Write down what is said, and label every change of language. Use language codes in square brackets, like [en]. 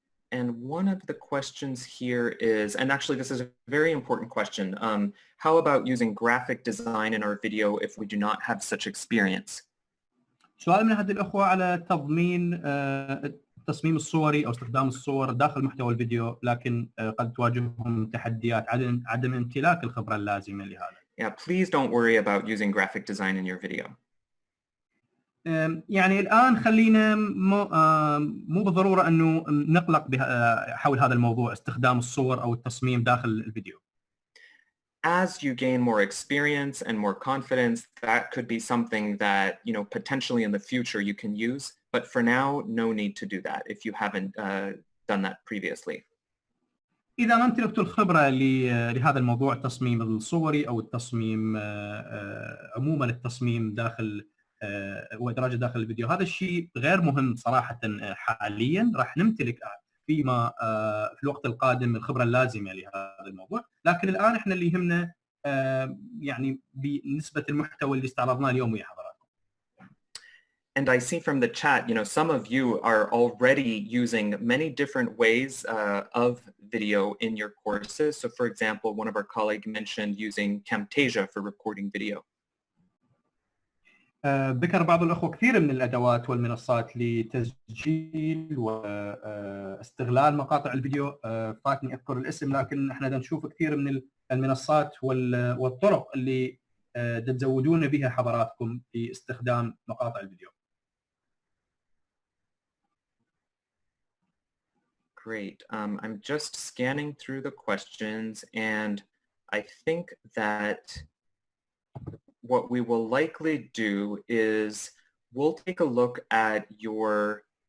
[en] And one of the questions here is, and actually this is a very important question, how about using graphic design in our video if we do not have such experience? [ar] سؤال من احد الاخوه على تضمين التصميم الصوري او استخدام الصور داخل محتوى الفيديو، لكن قد تواجههم تحديات عدم امتلاك الخبره اللازمه لهذا. [en] Yeah, please don't worry about using graphic design in your video. [ar] يعني الآن خلينا مو بالضرورة أنه نقلق حول هذا الموضوع، استخدام الصور أو التصميم داخل الفيديو. [en] As you gain more experience and more confidence, that could be something that, potentially in the future you can use. But for now, no need to do that if you haven't done that previously. [ar] إذا ما امتلكت الخبرة لهذا الموضوع، التصميم الصوري أو التصميم عموما التصميم داخل وإدراجه داخل الفيديو، هذا الشيء غير مهم صراحة حاليا. راح نمتلك فيما في الوقت القادم الخبرة اللازمة لهذا الموضوع، لكن الآن احنا اللي يهمنا يعني بنسبة المحتوى اللي استعرضناه اليوم ويا حضراتكم. [en] And I see from the chat, some of you are already using many different ways of video in your courses. So for example, one of our colleagues mentioned using Camtasia for recording video. [ar] ذكر بعض الأخوة كثير من الأدوات والمنصات لتسجيل واستغلال مقاطع الفيديو. فاتني أذكر الاسم، لكن احنا نشوف كثير من المنصات والطرق اللي تزودون بها حضراتكم في استخدام مقاطع الفيديو. [en] Great. I'm just scanning through the questions, and I think that what we will likely do is we'll take a look at your...